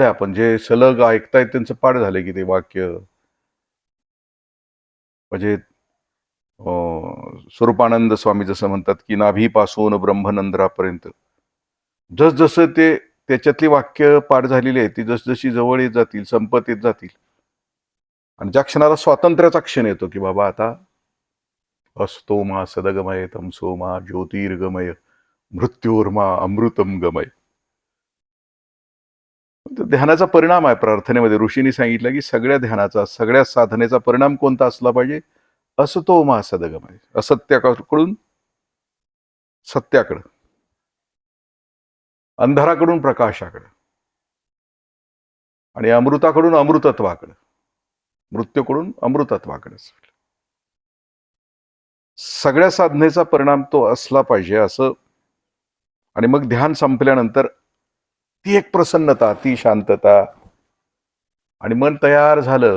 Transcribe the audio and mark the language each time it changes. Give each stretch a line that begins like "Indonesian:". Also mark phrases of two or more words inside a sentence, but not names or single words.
Marathi: आपण जे सलग ऐकतायत त्यांचं पाठ झाले की ते वाक्य, म्हणजे स्वरूपानंद स्वामी जसं म्हणतात की नाभीपासून ब्रह्मनंदरापर्यंत जसजसं ते त्याच्यातली वाक्य पाठ झालेली आहे ती जसजशी जवळ येत जातील, संपत येत जातील आणि ज्या क्षणाला स्वातंत्र्याचा क्षण येतो की बाबा आता
Sanskrit: असतो मा सदगमय तमसो मा ज्योतिर्गमय मृत्यूर्मा अमृतम गमय.
Marathi: ध्यानाचा परिणाम आहे प्रार्थनेमध्ये. ऋषींनी सांगितलं की सगळ्या ध्यानाचा, सगळ्या साधनेचा परिणाम कोणता असला पाहिजे?
Sanskrit: असतो मा सदगमय,
Marathi: असत्याकडून सत्याकडं, अंधाराकडून प्रकाशाकडं आणि अमृताकडून अमृतत्वाकडं, मृत्यूकडून अमृतत्वाकडे. सगळ्या साधनेचा परिणाम तो असला पाहिजे असं. आणि मग ध्यान संपल्यानंतर ती एक प्रसन्नता, ती शांतता आणि मन तयार झालं.